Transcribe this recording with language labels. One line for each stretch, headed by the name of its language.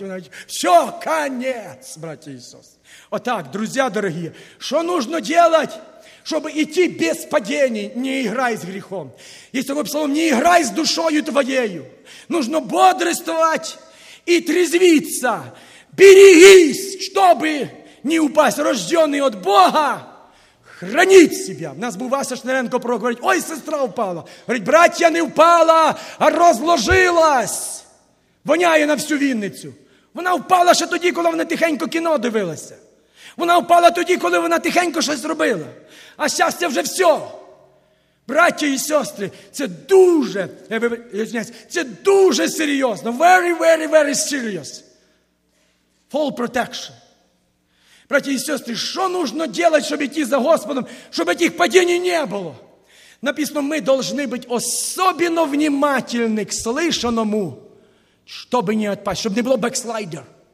Ukrainian: Вона каже, все, конец, браті Ісус. Отак, друзі дорогі, що нужно делать, щоб іти без падіння, не іграй з гріхом. Якщо ви псалом, не іграй з душою твоєю. Нужно бодрствувати і трезвіться.
Russian: Берегись, чтобы не упасть, рожденный от Бога, хранить себя. У нас был Вася Шнеренко пророк, говорит, ой, сестра упала. Говорит, братья, не упала, а разложилась.
Ukrainian: Воняє на всю Винницю. Вона упала ще тоді, коли вона тихенько кіно дивилася. Вона упала тоді, коли вона тихенько щось робила. А щастя вже все.
Russian: Братья и сестры,
Ukrainian: це дуже серйозно.
English: Very, very, very serious. Full protection.
Russian: Братья и сестры, что нужно делать, чтобы идти за Господом, чтобы этих падений не было? Написано, мы должны быть особенно внимательны к слышанному, чтобы не отпасть, чтобы не было бэкслайдер.